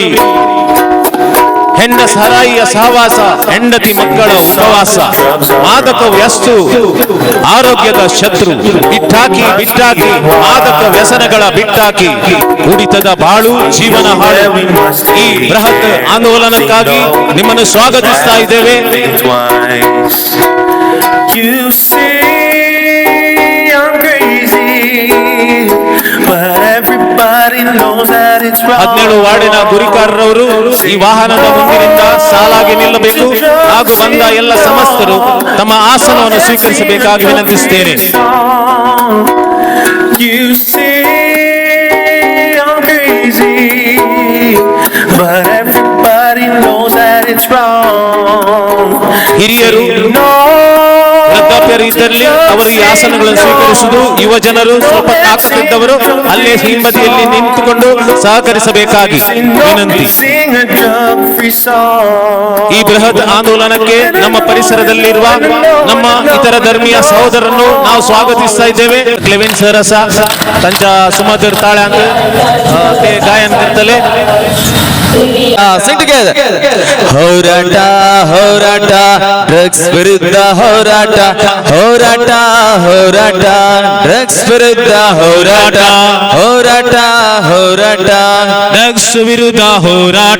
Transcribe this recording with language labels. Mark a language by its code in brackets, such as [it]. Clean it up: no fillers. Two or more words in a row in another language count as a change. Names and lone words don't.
[kn] ಹೆಣ್ಣ ಸರಾಯಿಯ ಸಹವಾಸ, ಹೆಂಡತಿ ಮಕ್ಕಳ ಉಪವಾಸ, ಮಾದಕ ವ್ಯಸ್ತು ಆರೋಗ್ಯದ ಶತ್ರು. ಬಿಟ್ಟಾಕಿ ಬಿಟ್ಟಾಕಿ ಮಾದಕ ವ್ಯಸನಗಳ ಬಿಟ್ಟಾಕಿ, ಕುಡಿತದ ಬಾಳು ಜೀವನ ಹಾಳು. ಈ ಬೃಹತ್ ಆಂದೋಲನಕ್ಕಾಗಿ ನಿಮ್ಮನ್ನು ಸ್ವಾಗತಿಸ್ತಾ ಇದ್ದೇವೆ. [en] You say I'm crazy, but everybody knows that it's wrong. [kn] 17 ವಾರ್ಡಿನ ಗುರಿಕಾರರವರು ಈ ವಾಹನದ ಮುಂದಿನಿಂದ ಸಾಲಾಗಿ ನಿಲ್ಲಬೇಕು ಹಾಗೂ ಬಂದ ಎಲ್ಲ ಸಮಸ್ತರು ತಮ್ಮ ಆಸನವನ್ನು ಸ್ವೀಕರಿಸಬೇಕಾಗಿ ವಿನಂತಿಸುತ್ತೇನೆ. [en] You say I'm crazy, but everybody knows that it's wrong. [kn] ಹಿರಿಯರು ವೃದ್ಧಾಪ್ಯರು ಇದ್ದಲ್ಲಿ ಅವರು ಈ ಆಸನಗಳನ್ನು ಸ್ವೀಕರಿಸುವುದು, ಯುವ ಜನರು ಸ್ವಲ್ಪ ತಾಕತ್ತಿದ್ದವರು ಅಲ್ಲೇ ಹಿಂಬದಿಯಲ್ಲಿ ನಿಂತುಕೊಂಡು ಸಹಕರಿಸಬೇಕಾಗಿ ವಿನಂತಿ. ಈ ಬೃಹತ್ ಆಂದೋಲನಕ್ಕೆ ನಮ್ಮ ಪರಿಸರದಲ್ಲಿರುವ ನಮ್ಮ ಇತರ ಧರ್ಮೀಯ ಸಹೋದರರನ್ನು ನಾವು ಸ್ವಾಗತಿಸ್ತಾ ಇದ್ದೇವೆ. [kok] ಕ್ಲೆವೆನ್ सरस त्यांच्या सुमधुर ताळ्यांक ते गायन करतले. [en] Sing together. [kn] ಹೋರಾಟ ಹೋರಾಟ ಡ್ರಗ್ಸ್ ವಿರುದ್ಧ ಹೋರಾಟ, ಹೋರಾಟ ಹೋರಾಟ ಡ್ರಗ್ಸ್ ವಿರುದ್ಧ ಹೋರಾಟ, ಹೋರಾಟ ಹೋರಾಟ ಡ್ರಗ್ಸ್ ವಿರುದ್ಧ ಹೋರಾಟ,